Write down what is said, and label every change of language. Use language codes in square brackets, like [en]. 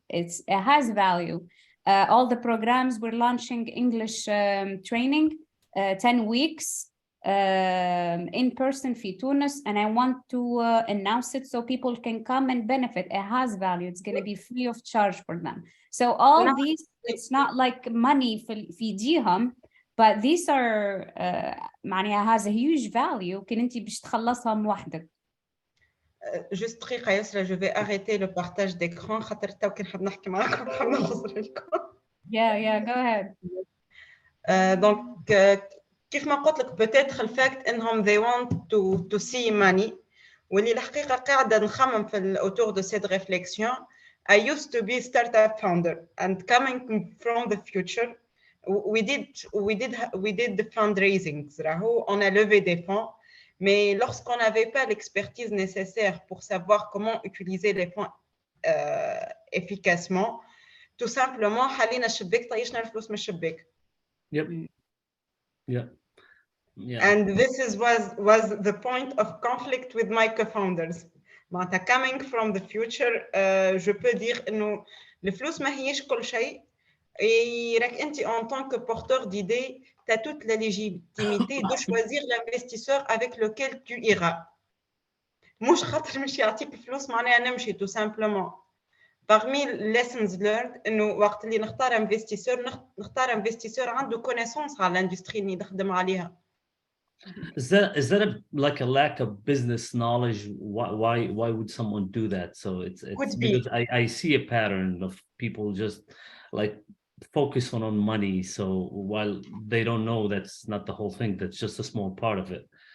[en] It has value. All the programs we're launching English training, 10 weeks in person [ar] في Tunis, [en] and I want to announce it so people can come and benefit. It has value. It's gonna be free of charge for them. So all these, it's not like money [ar] في ايديهم. [en] But these are [ar] معناها [en] has a huge value. [ar] كن أنت باش تخلصها من وحدك. [fr] Juste دقيقة يسرا, je vais arrêter le partage d'écran [ar] خاطر تو كي نحب نحكي معاكم نحب نخسر لكم. [en] Yeah, go ahead. [ar] Donc كيف ما قلت لك peut-être الفاكت إنهم [en] they want to see money, [ar] واللي الحقيقة قاعدة نخمم في [fr] autour de cette réflexion. [en] I used to be a startup founder, and coming from the future, we did the fundraising. [fr] On a levé des fonds, mais lorsqu'on n'avait pas l'expertise nécessaire pour savoir comment utiliser les fonds efficacement, tout simplement [ar] حلينا الشباك طيشنا الفلوس من الشباك. [en] Yeah. And this was the point of conflict with my co-founders. Coming from the future, [fr] je peux dire [ar] إنه الفلوس ما هيش كل شيء. [fr] Et en tant que porteur d'idées, tu as toute la légitimité de choisir l'investisseur avec lequel tu iras. [ar] مش خاطر مش يعطيك فلوس معناها نمشي [fr] tout simplement. Parmi les lessons learned, [ar] إنه وقت اللي نختار investisseur عنده connaissance على l'industrie اللي نخدم عليها. [en] Is that like a lack of business knowledge? Why would someone do that? So it's because I see a pattern of people just like focus on money. So while they don't know that's not the whole thing, that's just a small part of it.